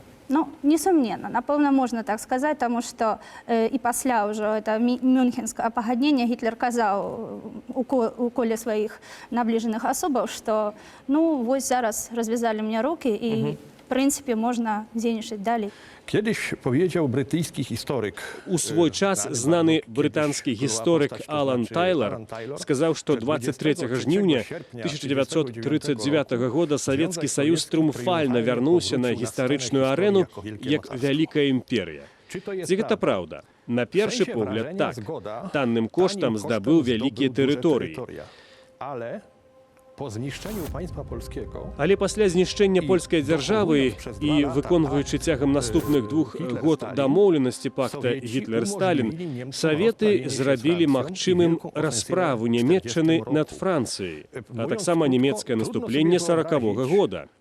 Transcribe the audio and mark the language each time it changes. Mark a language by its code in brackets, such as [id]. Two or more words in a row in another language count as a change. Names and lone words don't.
[be] Ну, несумненна, напэўна, можна так сказаць, таму што і пасля ўжо это мюнхенскае пагадненне Гітлер казаў у коле сваіх набліжаных асобаў, што ну, вось зараз развязалі мне рукі і в прынцыпе можна дзейнічаць далей. [pl] Kiedyś powiedział brytyjski historyk. [be] У свой час знаны брытанскі гісторык Алан Тайлер сказаў, што 23 жніўня 1939 года Савецкі Саюз трыумфальна вярнуўся на гістарычную арэну як вялікая імперія. Ці гэта праўда? На першы погляд, так. Танным коштам здабыў вялікія тэрыторыі. [pl] Po zniszczeniu państwa polskiego [be] Але пасля знішчэння польскай дзяржавы і выконваючы цягам наступных 2 год дамоўленасці пакта Гітлер-Сталін, Саветы зрабілі магчымым расправу Нямецчыны над Францыяй, а таксама нямецкае наступленне 40-го года.